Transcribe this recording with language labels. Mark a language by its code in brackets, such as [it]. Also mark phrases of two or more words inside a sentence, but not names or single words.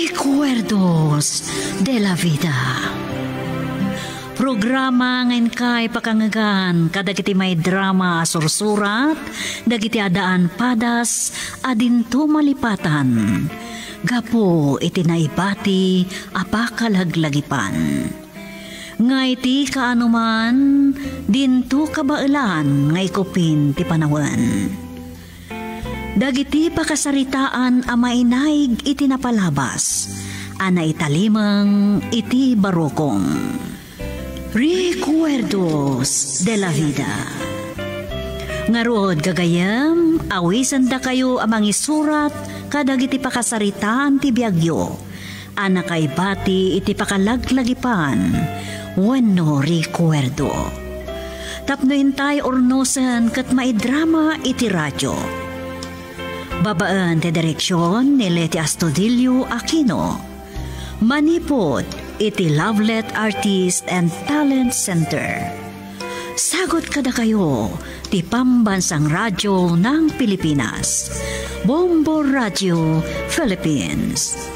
[ilo] Recuerdos de la Vida. Programa ngayon kay pakangagan kadagiti may drama sursurat, dagiti adaan padas, adinto malipatan. Gapo iti naibati apakalaglagipan. Nga iti kaanuman, dinto kabailan nga ikupin ti panawan. Dagiti pakasaritaan a mainaig iti napalabas, ana italimang iti barokong. Recuerdos de la Vida. Ngarod gagayam, awisan da kayo amang isurat kadagiti pakasaritaan ti biagyo, ana kay bati iti pakalaglagipan, wenno recuerdo. Tapno intay ornosan kat maidrama iti radyo. Babaan ti direksyon ni Leti Astudillo Aquino. Manipod iti Lovelet Artist and Talent Center. Sagot kada kayo ti Pambansang Radyo ng Pilipinas. Bombo Radio Philippines.